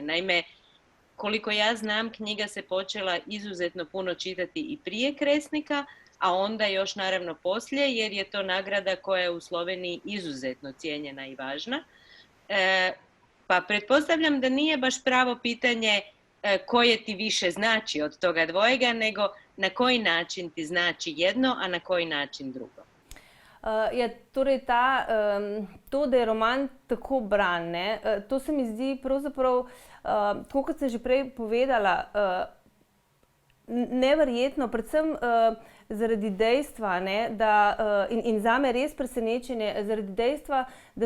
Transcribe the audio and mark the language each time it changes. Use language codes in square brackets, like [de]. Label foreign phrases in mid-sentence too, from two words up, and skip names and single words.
[hr] Naime, koliko ja znam, knjiga se počela izuzetno puno čitati i prije Kresnika, a onda još naravno poslije, jer je to nagrada koja je u Sloveniji izuzetno cijenjena i važna. Pa pretpostavljam da nije baš pravo pitanje koje ti više znači od toga dvojega, nego na koji način ti znači jedno, a na koji način drugo. [sl] Ja, torej to, da je roman tako bran, ne, to se mi zdi pravzaprav, tako kot sem že prej povedala, neverjetno, predvsem zaradi dejstva, ne, in zame res presenečenje, zaradi dejstva, da